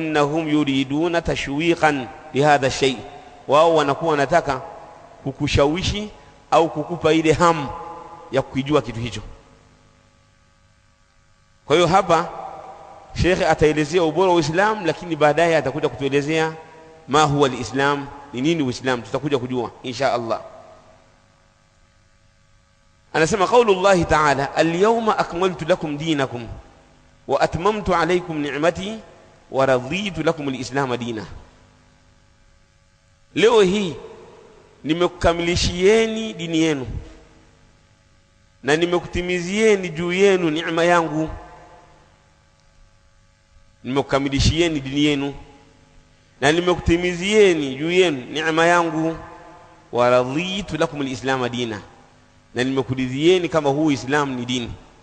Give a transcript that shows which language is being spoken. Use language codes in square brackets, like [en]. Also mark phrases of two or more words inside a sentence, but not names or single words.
[ar] فإنهم يريدون تشويقا لهذا الشيء, [sw] wao wanakuwa wanataka kukushawishi au kukupa ile hamu ya kujua kitu hicho. Kwa hiyo hapa Sheikh ataelezea ubora wa Uislamu, lakini baadaye atakuja kutuelezea [ar] ما هو الإسلام, [sw] ni nini Uislamu, tutakuja kujua [ar] إن شاء الله. Anasema قول الله تعالى اليوم أكملت لكم دينكم وأتممت عليكم نعمتي ورضيت لكم الإسلام دينا. [sw] Leo hii nimekukamilishieni dini yenu na nimekutimizieni juu yenu neema yangu. Nimekukamilishieni dini yenu na nimekutimizieni juu yenu neema yangu, [ar] ورضيت لكم الإسلام دينا, [sw] na nimekuridhieni kama huu Islam ni dini.